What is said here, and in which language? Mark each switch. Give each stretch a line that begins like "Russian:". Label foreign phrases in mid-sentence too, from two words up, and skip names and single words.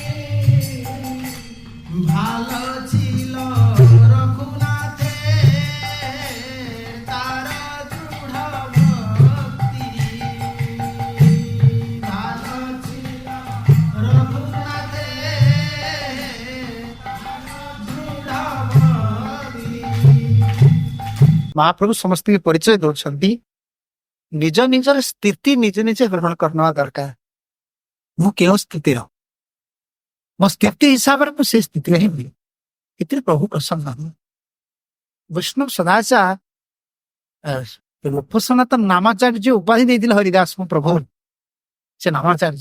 Bangla: ভালো ছিল রঘুনাথে তার দৃঢ় ভক্তি, ভালো ছিল রঘুনাথে দৃঢ় ভক্তি।
Odia: ମହାପ୍ରଭୁ ସମସ୍ତଙ୍କୁ ପରିଚୟ ଦଉଛନ୍ତି। ନିଜ ନିଜର ସ୍ଥିତି ନିଜେ ନିଜେ ଗ୍ରହଣ କରିନେବା ଦରକାର। ମୁଁ କେଉଁ ସ୍ଥିତିର, ମୋ ସ୍ଥିତି ହିସାବରେ ମୁଁ ସେ ସ୍ଥିତିରେ ହିଁ ବି, ଏଥିରେ ପ୍ରଭୁ ପ୍ରସନ୍ନ। ବୈଷ୍ଣବ ସଦାଚାର ରୂପ ସନାତନ ନାମାଚାର୍ଯ୍ୟ ଉପାଧି ଦେଇଥିଲେ ହରିଦାସଙ୍କୁ ପ୍ରଭୁ, ସେ ନାମାଚାର୍ଯ୍ୟ।